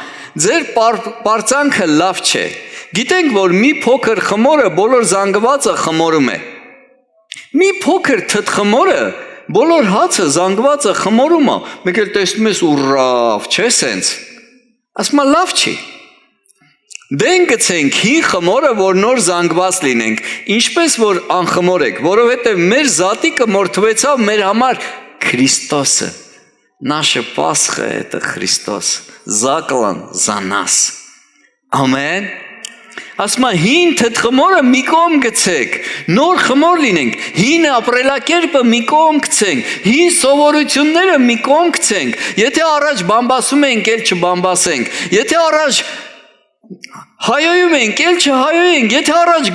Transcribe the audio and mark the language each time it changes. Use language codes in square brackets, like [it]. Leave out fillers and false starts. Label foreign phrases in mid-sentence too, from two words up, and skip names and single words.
[hy] ձեր պարծանքը լավ չէ։ Գիտենք, որ մի փոքր խմորը բոլոր զանգվածը խմորում է։ Մի փոքր թթխմորը բոլոր հացը զանգվածը խմորում է, մեկ էլ տեսնում ես ուռավ, չէ՞ սենց։ Ասում է լավ չի։ Դեն գցենք հին խմորը, որ նոր զանգված լինենք, ինչպես որ անխմոր եք, որովհետև մեր զատիկը մորթվեցավ մեր համար Քրիստոսը։ [ru] Наша Пасха это Христос, заклан за нас։ [hy] Ամեն։ Ասում է հին թթխմորը մի կողմ գցեք, նոր խմոր լինենք, հին ապրելակերպը մի կողմ գցենք, հին սովորությունները մի կողմ գցենք, եթե առաջ բամբասում ենք, էլ չբամբասենք, եթե առաջ հայոյում ենք, էլ չհայոյենք, եթե առաջ